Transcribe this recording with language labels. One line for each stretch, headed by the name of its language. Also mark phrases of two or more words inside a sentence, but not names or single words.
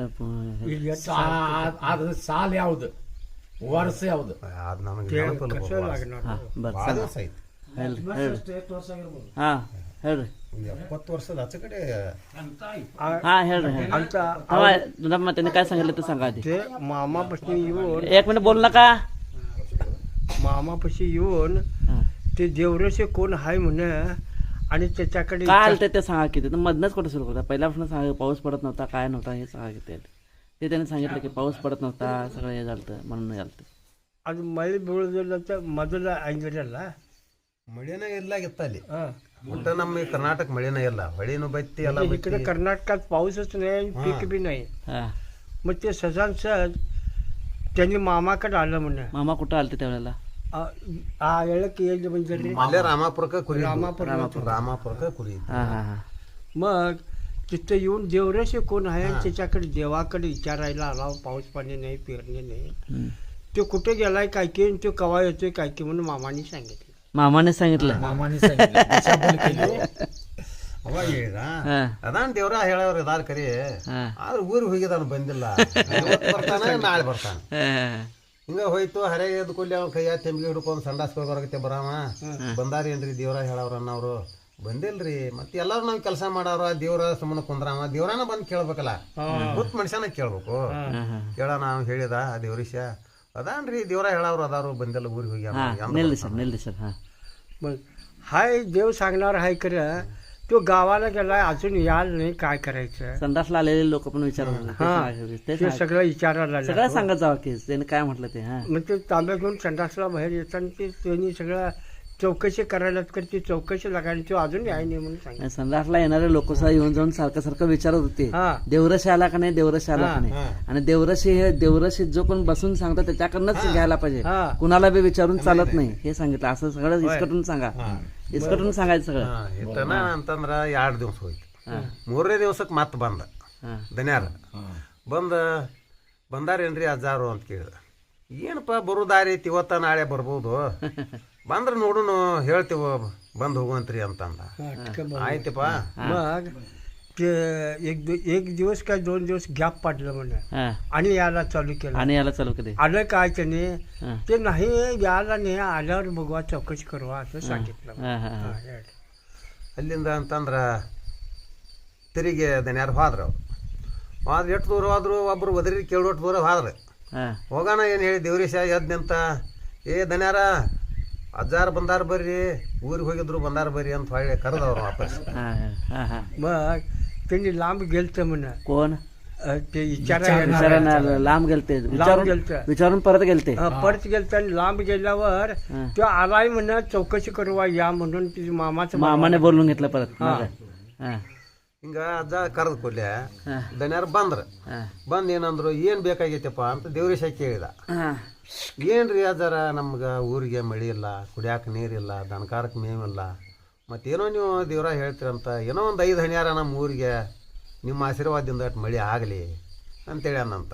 Kannada: ಅದು ಸಾಲ ಯಾವ್ದು ವರ್ಷ ಯಾವ್ದು ಅದು ನನಗೆ ನೆನಪಿಲ್ಲ. ಭಾಳ ದಿವಸ ಆಯ್ತು. ಹಾಂ ಹೇಳ್ರಿ 70 ವರ್ಷದ ಆಚೆ ಕಡೆ. हां ಹೇಳ್ರಿ ಅಂತ
Marathi: ನಮ್ಮ त्यांनी काय सांगितलं ते सांगा आधी. ते मामापाशी येऊन 1 मिनिट बोल नका. मामापाशी येऊन ते देवरेशे कोण आहे म्हणे आणि त्याच्याकडे काय आलं ते सांगा की. ते मधनच कुठं सुरू करता, पहिल्यापासून सांगा पाऊस पडत नव्हता काय नव्हता हे सांगा की. ते त्यांनी सांगितलं की पाऊस पडत नव्हता सगळं हे झालं म्हणून झालं.
Kannada: ಅದು ಮಳೆ ಬೀಳೋದಿಲ್ಲ ಮೊದಲ ಹಂಗಿರಲ್ಲ, ಮಳೆನೇ ಇಲ್ಲಾಗಿತ್ತ ಅಲ್ಲಿ. ಒಟ್ಟ ನಮ್ಮ ಈ ಕರ್ನಾಟಕ ಮಳೆನೇ ಇಲ್ಲ, ಹೊಳಿನೂ ಬತ್ತಿ ಎಲ್ಲ.
Marathi: इकडे कर्नाटकात पाऊसच नाही, पीक बी नाही. मग ते सजान सहज त्यांनी मामाकडे आलं म्हणे. मामा कुठं आलते त्यावेळेला?
Kannada: ಆ ಹೇಳಕ್ಕೆ ಏನು ಬಂದ್ರಿ ಅಲ್ಲೇ ರಾಮಾಪುರಕ್ಕೆ ಕುರಿ.
Marathi: रामापुरात
Kannada: ಕುರಿ.
Marathi: मग तिथं येऊन देवरेशे कोण आहे त्याच्याकडे देवाकडे विचारायला आला. पाऊस पाणी नाही, पेरणी नाही. तो कुठे गेलाय काय की, तो कवा येतोय काय की म्हणून मामाने सांगितलं. मामाने सांगितलं.
Kannada: ಅವಾಗ ಹೇಳಿದ ಅದಾನ್ ದೇವ್ರ ಹೇಳವ್ರ ಇದಾರ ಕರಿ, ಆದ್ರೆ ಊರಿಗೆ ಹೋಗಿದಾನ ಬಂದಿಲ್ಲ. ಬರ್ತಾನ ನಾಳೆ ಬರ್ತಾನ. ಹಿಂಗ ಹೋಯ್ತು. ಹರೆ ಎದ್ದು ಕೊಲ್ಲಿ ಅವ್ನ ಕೈಯ ತೆಂಬಿಗೆ ಹಿಡ್ಕೊಂಡು ಸಂಡಾಸ್ಕೊಳ್ ಬರಕತ್ತೆ ಬರಾಮ. ಬಂದಾರೇನ್ರಿ ದೇವ್ರ ಹೇಳವ್ರ ಅನ್ನವ್ರು ಬಂದಿಲ್ರಿ. ಮತ್ತೆ ಎಲ್ಲಾರು ನಾವು ಕೆಲಸ ಮಾಡವ್ರ ದೇವ್ರ ಸುಮ್ಮನೆ ಕುಂದ್ರಾಮ, ದೇವ್ರನ ಬಂದು ಕೇಳ್ಬೇಕಲ್ಲ, ಗೊತ್ತು ಮನುಷ್ಯನ ಕೇಳ್ಬೇಕು. ಕೇಳ ನಾವು ಹೇಳಿದ ದೇವ್ರೀಶ ಅದಾನ್ರಿ ದೇವ್ರ ಹೇಳವ್ರು ಅದಾರು ಬಂದಿಲ್ಲ ಊರಿಗೆ ಹೋಗಿ. ನಿಲ್ಲಿ ಸರ್. ಹಾಂ
Marathi: मग हाय देव सांगणार हाय खरं, तो गावाला गेलाय अजून याल नाही, काय करायचं. संडासला आलेले लोक पण विचारत ते सगळं विचारायला सगळं सांगत जावं की त्याने काय म्हटलं ते. मग ते तांब्या घेऊन संडासला बाहेर येताना ते त्यांनी सगळं चौकशी करायला ती चौकशी लागायला तो अजून याय नाही म्हणून सांगितलं. संडासला येणारे लोक सुद्धा येऊन जाऊन सारखं सारखं विचारत होते देवरशी आला का नाही, देवरशी आला का नाही. आणि देवरशी जो कोण बसून सांगतो त्याच्याकडनंच घ्यायला पाहिजे, कुणाला बी विचारून चालत नाही हे सांगितलं. असं सगळं इसकटून सांगा, इसकटून सांगायचं सगळं.
Kannada: ಇಟ್ಟನ ಅಂತಂದ್ರ 2 ದಿವಸ ಹೋಯ್ತು. 3ನೇ ದಿವಸಕ್ಕೆ ಮತ್ತೆ ಬಂದ ದನ್ಯಾರ. ಬಂದಾರೇನ್ರಿ ಅಜ್ಜಾರು ಅಂತ ಕೇಳಿದ. ಏನಪ್ಪ ಬರೋ ದಾರಿ ಐತಿ, ಇವತ್ತ ನಾಳೆ ಬರ್ಬೋದು, ಬಂದ್ರೆ ನೋಡುನು ಹೇಳ್ತೀವ ಬಂದು ಹೋಗುವಂತ್ರಿ ಅಂತಂದ. ಆಯ್ತಪ್ಪ.
Marathi: मग ते एक दिवस काय 2 दिवस गॅप पाडलं म्हणे आणि याला चालू केलं. आणि याला चालू केले. आलं काय त्याने ते नाही याला नाही, आल्यावर बघवा चौकशी करू असं सांगितलं.
Kannada: ಅಲ್ಲಿಂದ ಅಂತಂದ್ರ ತಿರುಗಿ ದನ್ಯಾರು ಹೋದ್ರು. ಎಷ್ಟು ದೂರ ಹೋದ್ರು, ಒಬ್ರು ಒದರಿ ಕೇಳೋಟ್ಟು ದೂರ ಹೋದ್ರೆ ಹೋಗೋಣ ಏನು ಹೇಳಿ ದೇವರೀಶ ಎದ್ದು ನಿಂತ, ಏ ದನ್ಯಾರ ಅಜ್ಜಾರು ಬಂದಾರ ಬರ್ರಿ, ಊರಿಗೆ ಹೋಗಿದ್ರು ಬಂದಾರ ಬರ್ರಿ ಅಂತ ಹೊಳ್ಳಿ ಕರೆದವ್ರು ವಾಪಸ್.
Marathi: मग त्यांनी लांब गेलतं म्हणे. कोण ते विचारायला लांब गेलते, गेलतं, विचारून परत गेलते. परत गेलतं आणि लांब गेल्यावर तो आलाय म्हणे चौकशी करू या म्हणून मामाने बोलून घेतलं परत.
Kannada: ಹಿಂಗ ಅಜ್ಜ ಕರೆದು ಕೊಡ್ಲೆ ದನ್ಯಾರು ಬಂದು ಏನಂದ್ರು, ಏನು ಬೇಕಾಗೈತಪ್ಪ ಅಂತ ದೇವರೀಶ ಕೇಳಿದ. ಏನ್ರಿ ಅಜ್ಜಾರ ನಮ್ಗೆ ಊರಿಗೆ ಮಳೆ ಇಲ್ಲ, ಕುಡಿಯಾಕ ನೀರಿಲ್ಲ, ದನಕಾರಕ್ಕೆ ಮೇವಿಲ್ಲ, ಮತ್ತೇನೋ ನೀವು ದೇವ್ರ ಹೇಳ್ತೀರಂತ, ಏನೋ ಒಂದು 5 ಹಣ್ಯಾರ ನಮ್ಮ ಊರಿಗೆ ನಿಮ್ಮ ಆಶೀರ್ವಾದದಿಂದ ಅಷ್ಟು ಮಳೆ ಆಗಲಿ ಅಂತೇಳಿ ಅನ್ನಂತ.